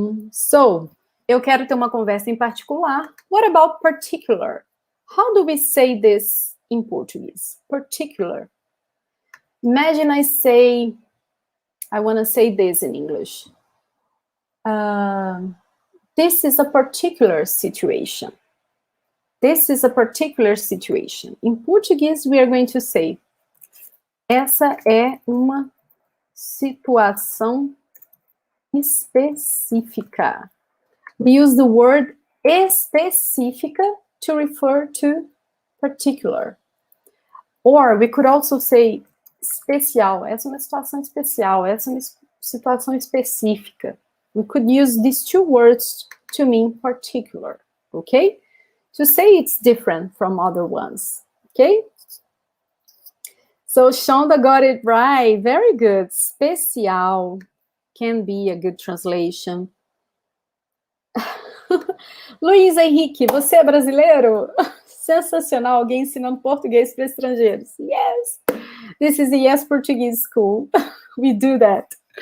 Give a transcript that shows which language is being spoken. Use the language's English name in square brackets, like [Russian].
[Portuguese] So, eu quero ter uma conversa em particular. [English] What about particular? How do we say this in Portuguese? Particular. Imagine I want to say this in English. This is a particular situation. This is a particular situation. In Portuguese, we are going to say, [Portuguese] essa é uma situação específica. [English] We use the word específica to refer to particular. Or we could also say especial. [Portuguese] Essa é uma situação especial. Essa é uma situação específica. [English] We could use these two words to mean particular, okay? To say it's different from other ones, okay? So Shonda got it right. Very good. Especial can be a good translation. [Portuguese] Luiz Henrique, você é brasileiro? Sensacional, alguém ensinando português para estrangeiros. [English] Yes, this is a Yes Portuguese school. We do that.